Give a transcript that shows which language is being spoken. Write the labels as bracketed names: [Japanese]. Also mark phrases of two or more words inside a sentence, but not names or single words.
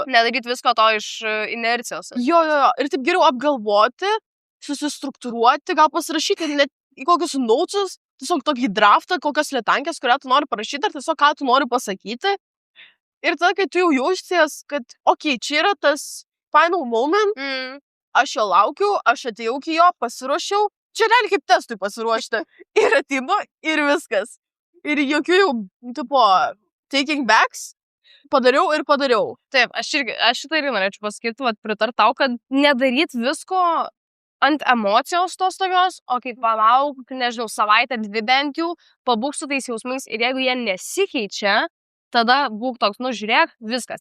[Lithuanian] Nedaryti visko to iš inercijos. Jo. Ir taip geriau apgalvoti, susistruktūruoti, gal pasirašyti net į kokius notes, tiesiog tokį draftą, kokias lėtankės, kurią tu nori parašyti, ar tiesiog ką tu nori pasakyti. Ir tada, kai tu jau jausies, kad, čia yra tas [English] final moment, [Lithuanian] aš jo laukiu, aš atėjau iki jo, pasiruošiau, čia realiai kaip testui pasiruošti. Ir ateinu, ir viskas. Ir jokių jau, tipo, [English] taking backs, [Lithuanian] padariau. Taip, aš šitą irgi norėčiau pasakyti, pritart tau, kad nedaryt visko ant emocijos tos tokios, o kaip palauk, nežinau, savaitę, 2 bent jau, pabūk su tais jausmais ir jeigu jie nesikeičia, tada būk toks, žiūrėk, viskas.